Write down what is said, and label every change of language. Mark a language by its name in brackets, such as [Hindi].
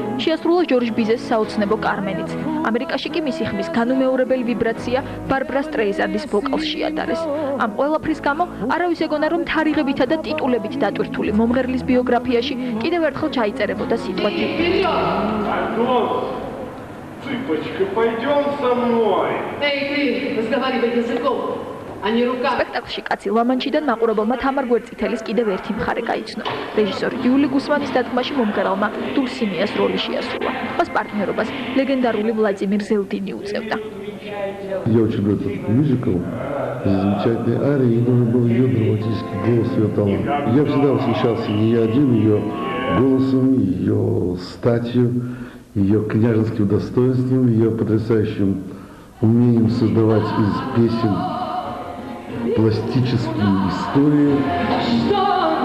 [Georgian] შეასრულა ჯორჯ ბიზეს საოცნებო კარმენიც. ამერიკაში კი მისი ხმის განუმეორებელი ვიბრაცია ბარბრა სტრეიზანდის ვოკალს შეადარეს. ამ ყველაფრის გამო არავის ეგონა რომ თარიღებითა და ტიტულებით დატვირთული მომღერლის биографიაში კიდევ ერთხელ ჩაიწერებოდა სიტყვა ჯილ. [Russian] Цыпочка, пойдем со мной. Эй, ты, разговаривай языком, а не руками. [Georgian] სპექტაკლში კაცი ლამანჩიდან მაყურებელმა თამარ გვერდწითელის კიდევ ერთი მხარე გაიცნო. რეჟისორ იული გუსმანის დადგმაში მომღერალმა დულსინიას როლი შეასრულა. მას პარტნიორობას ლეგენდარული ვლადიმირ ზელდინი უწევდა. [Russian] Я очень люблю этот мюзикл, замечательный арии, и нужен был ее драматический голос, ее талант. Я всегда восхищался не я один, ее голосом, ее статью, ее княжеским достоинством, ее потрясающим умением создавать из песен пластические истории.